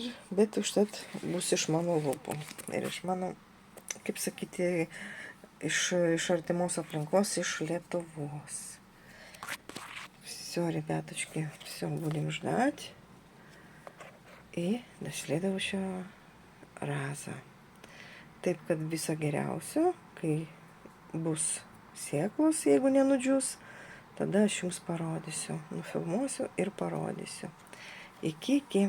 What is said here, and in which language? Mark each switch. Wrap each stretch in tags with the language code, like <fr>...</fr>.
<lt>Bet užtat bus iš mano lūpų. Ir iš mano, kaip sakyti, iš artimos aplinkos, iš Lietuvos.</lt> <ru>Все, ребяточки, все, будем ждать. И до следующего razą.</ru> <lt>Taip, kad viso geriausio, kai bus sėklos, jeigu nenudžius, tada aš jums parodysiu, nufilmuosiu ir parodysiu. Iki.</lt>